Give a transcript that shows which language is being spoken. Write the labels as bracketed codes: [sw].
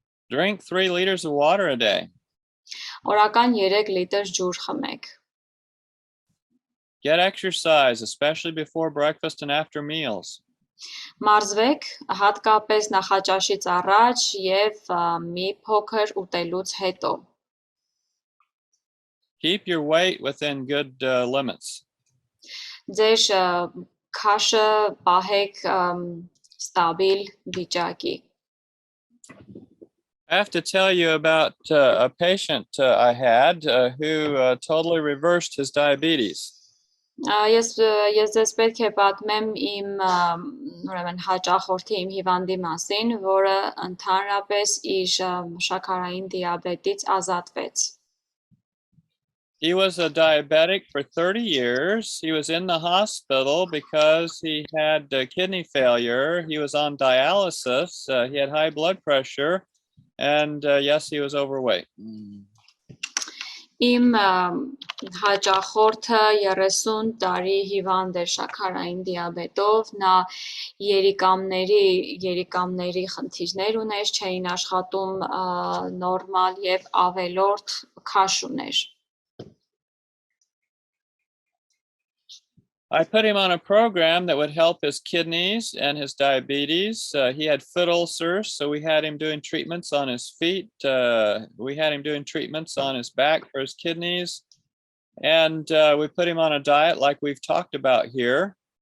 [en] Drink 3 liters of water a day. [hy] Օրական 3 լիտր ջուր խմեք։ [en] Get exercise, especially before breakfast and after meals. [hy] Մարզվեք, հատկապես նախաճաշից առաջ եւ մի փոքր ուտելուց հետո։ [en] Keep your weight within good limits. [hy] Ձեր քաշը պահեք ստաբիլ վիճակի։ [en] I have to tell you about a patient I had who totally reversed his diabetes. [hy] Ես ձեզ պետք է պատմեմ իմ ուրեմն հաճախորդի իմ հիվանդի մասին, որը ընդհանրապես իր շաքարային դիաբետից ազատվեց։ [en] He was a diabetic for 30 years. He was in the hospital because he had kidney failure. He was on dialysis. He had high blood pressure. And yes, he was overweight. [hy] Իմ հաճախորդը 30 տարի հիվանդ էր շաքարային դիաբետով, նա երիկամների խնդիրներ ուներ, չէին աշխատում նորմալ եւ ավելորդ քաշ ուներ։ [en] I put him on a program that would help his kidneys and his diabetes. He had foot ulcers, so we had him doing treatments on his feet. We had him doing treatments on his back for his kidneys. And we put him on a diet like we've talked about here.